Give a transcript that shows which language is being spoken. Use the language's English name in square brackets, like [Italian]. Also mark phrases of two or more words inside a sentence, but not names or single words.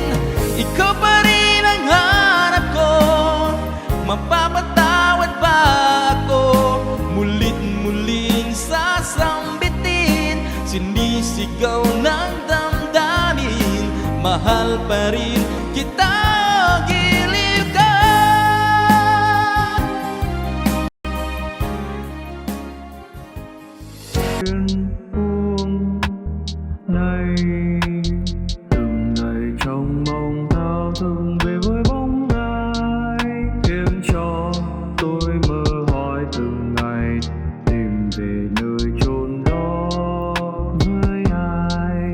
[Filipino] Ikaw pa rin ang hanap ko, mapapatawad ba ako? Mulit-muling sasambitin, sinisigaw ng damdamin. Mahal pa rin kita, giliw ka. [Vietnamese] Buông này từng ngày trong mong thao thức về với bóng ai, khiến cho tôi mơ hỏi từng ngày tìm về nơi chốn đó với ai.